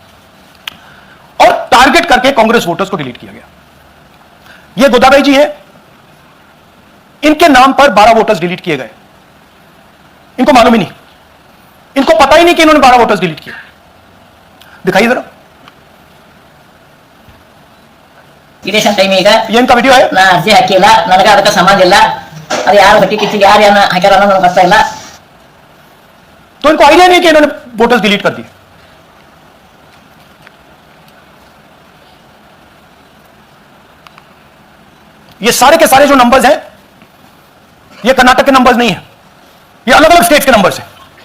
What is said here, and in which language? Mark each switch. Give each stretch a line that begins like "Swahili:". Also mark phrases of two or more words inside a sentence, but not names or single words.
Hindi: और टारगेट करके कांग्रेस वोटर्स को डिलीट किया गया। ये गोदाबाई जी है, इनके नाम पर 12 वोटर्स डिलीट किए गए। इनको मालूम ही नहीं, इनको पता ही नहीं कि इन्होंने 12 वोटर्स डिलीट किए। दिखाइए जरा,
English: election time ಈಗ
Hindi: ये इनका वीडियो है।
Kannada: ನಾ ಅರ್ಜಿ ಹಾಕಿಲ್ಲ, ನನಗೆ ಅದಕ್ಕೆ ಸಂಬಂಧ ಇಲ್ಲ। ಅದು ಯಾರು ಗಟ್ಟಿ ಕಿತ್ತಿ ಯಾರು ಏನ ಹಾಕ್ಯಾರ ಅನ್ನೋದು ನನಗೆ ಗೊತ್ತಾ ಇಲ್ಲ।
Hindi: तो इनको आइडिया नहीं कि इन्होंने वोटर्स डिलीट कर दिए। ये सारे के सारे जो नंबर्स हैं ये कर्नाटक के नंबर्स नहीं है, ये अलग अलग स्टेट्स के नंबर्स हैं।